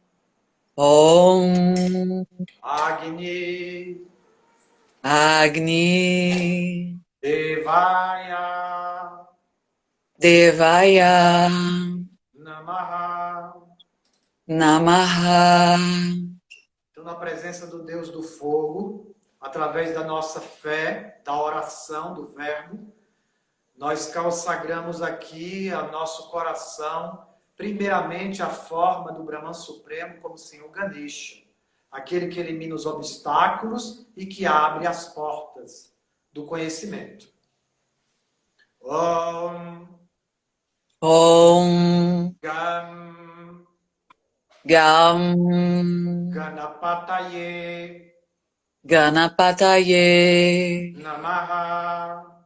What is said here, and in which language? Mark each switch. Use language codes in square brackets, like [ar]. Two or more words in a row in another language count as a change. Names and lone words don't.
[sa] Om Agni Agni Devaya Devaya Namaha. Namaha. [pt] Então, na presença do Deus do fogo, através da nossa fé, da oração, do verbo, nós consagramos aqui ao nosso coração, primeiramente, a forma do Brahman Supremo como Senhor Ganesha, aquele que elimina os obstáculos e que abre as portas do conhecimento. [sa] Om Om Gam Gam Ganapataye Ganapataye Namaha.